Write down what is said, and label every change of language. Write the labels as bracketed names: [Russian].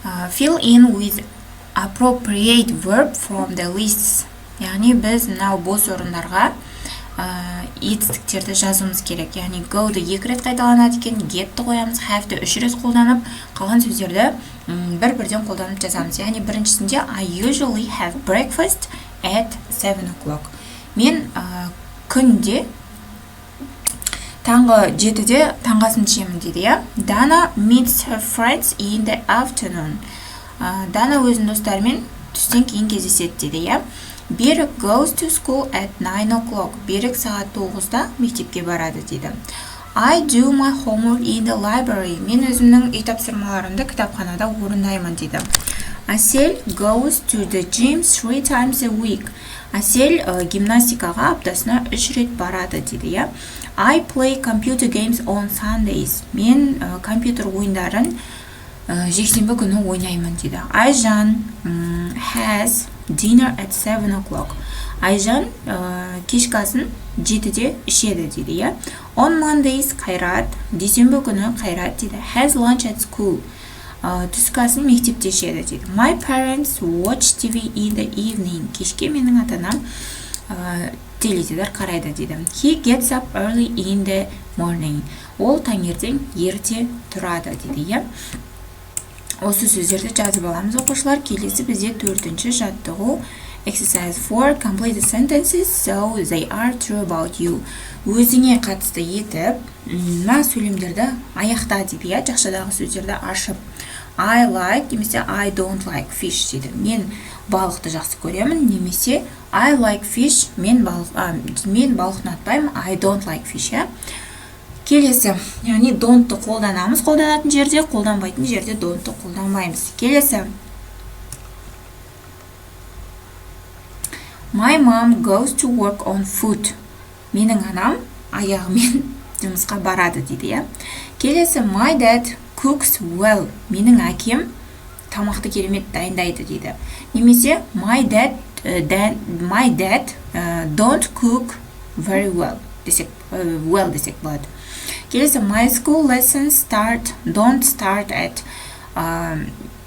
[English] Fill in with appropriate verb from the lists. [Kazakh] Яғни біз мынау бос орындарға етістіктерді жазуымыз керек. Яғни go-ды 2 рет қайталанады екен, get-ті қоямыз, have-ті 3 рет қолданып, қалған сөздерді бір-бірден қолданып жазамыз. Яғни біріншісінде [English] I usually have breakfast at 7 o'clock. [Kazakh] Мен күнде таңғы 7-де таңғасын ішемін дейді, я. [English] Dana meets her friends in the afternoon. [Kazakh] Дана өзінің достарымен түстен кейін кездеседі дейді, я. [English] Берік goes to school at 9 o'clock. [Kazakh] Берік сағат 9-да мектепке барады дейді. [English] I do my homework in the library. [Kazakh] Мен өзімнің үй тапсырмаларымды кітапханада орындаймын дейді. [English] Асел goes to the gym 3 times a week. [Kazakh] Асел гимнастикаға аптасына 3 рет барады дейді, я. [English] I play computer games on Sundays. [Kazakh] Мен компьютер ойындарын жексенбі күні ойнаймын дейді. [English] Айжан has dinner at 7 o'clock. [Kazakh] Айжан кешкі асын 7-де ішеді дейді, я. [English] On Mondays [Kazakh] Қайрат, дүйсенбі күні Қайрат дейді. [English] Has lunch at school. [Kazakh] Түскі асын мектепте ішеді дейді. [English] My parents watch TV in the evening. [Kazakh] Кешке менің ата-анам теледидар қарайды дейді. [English] He gets up early in the morning. [Kazakh] Ол таңертең ерте тұрады дейді, я. Осы сөздерді жазып аламыз оқушылар. Келесі бізде 4-ші жаттығу, [English] exercise 4, complete the sentences so they are true about you. [Kazakh] Өзіңе қатысты етіп, мына сөйлемдерді аяқта деп, я, жақшадағы сөздерді ашып. [English] I like [Kazakh] немесе [English] I don't like fish [Kazakh] дейді. Мен балықты жақсы көремін, немесе [English] I like fish, [Kazakh] мен балықты ұнатпаймын, [English] I don't like fish, [Kazakh] я. Келесі, яғни don't-ты қолданамыз, қолданатын жерде, қолданбайтын жерде don't-ты қолданбаймыз. Келесі. [English] My mom goes to work on foot. [Kazakh] Менің анам аяғымен жұмысқа барады дейді, я. Келесі, [English] my dad cooks well. [Kazakh] Менің әкем тамақты керемет дайындайды дейді. Немесе [English] my dad don't cook very well. [Kazakh] Десек болады. Келесі, [English] my school lessons don't start at 8:45.